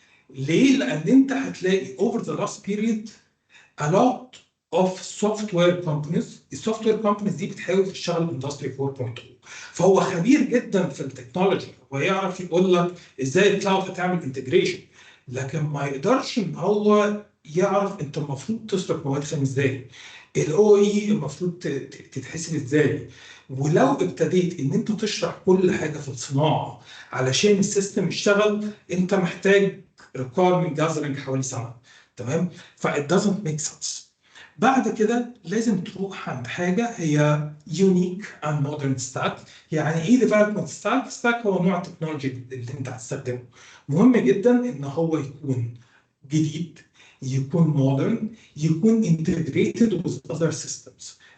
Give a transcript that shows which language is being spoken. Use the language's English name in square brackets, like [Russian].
[Arabic] ليه؟ لان انت هتلاقي [English] over the last period a lot of software companies، [Arabic] السوفت وير كومبانيز دي بتحاول تشتغل اندستري 4.0، فهو خبير جدا في التكنولوجي، هو يعرف يقول لك ازاي الكلاود هتعمل انتجريشن، لكن ما يقدرش ان هو يعرف انت المفروض تصرف مواد خام ازاي، الاو اي المفروض تتحسب ازاي. ولو ابتديت ان انت تشرح كل حاجه في الصناعه علشان السيستم يشتغل، انت محتاج requirement gathering حوالي سنه. [English] تمام؟ فit doesn't make sense. [Arabic] بعد كده لازم تروح عند حاجه هي [English] unique and modern stack. [Arabic] يعني ايه development stack؟ stack هو نوع التكنولوجي اللي انت هتستخدمه. مهم جدا ان هو يكون جديد، يكون مودرن، يكون [English] integrated with other systems.